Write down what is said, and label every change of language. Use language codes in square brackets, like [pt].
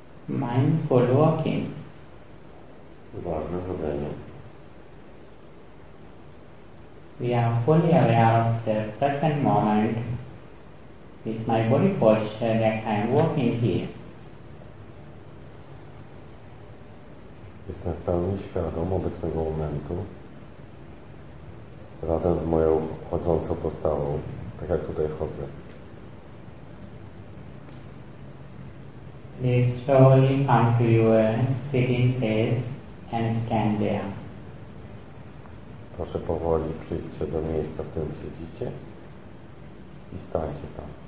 [en] Mind follow up in. Varna hodaya. We are fully aware of the present moment with my body posture that I am walking here. [pl] Jestem w pełni świadom obecnego momentu. Razem z moją chodzącą postawą, tak jak tutaj chodzę. [en] Please slowly come to your sitting place and stand there. [pl] Proszę powoli przyjdźcie do miejsca, w którym siedzicie i stańcie tam.